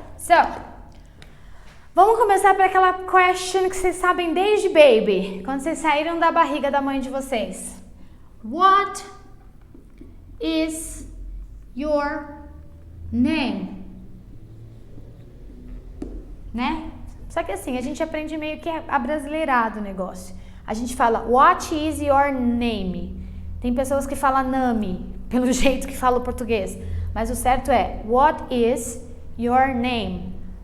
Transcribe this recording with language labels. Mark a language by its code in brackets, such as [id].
[pt] So, vamos começar por aquela question que vocês sabem desde baby, quando vocês saíram da barriga da mãe de vocês. [en] What is your name? [pt] Né? Só que assim, a gente aprende meio que abrasileirado o negócio. A gente fala, [en] what is your name? [pt] Tem pessoas que falam name, pelo jeito que fala o português. Mas o certo é, [en] what is your name?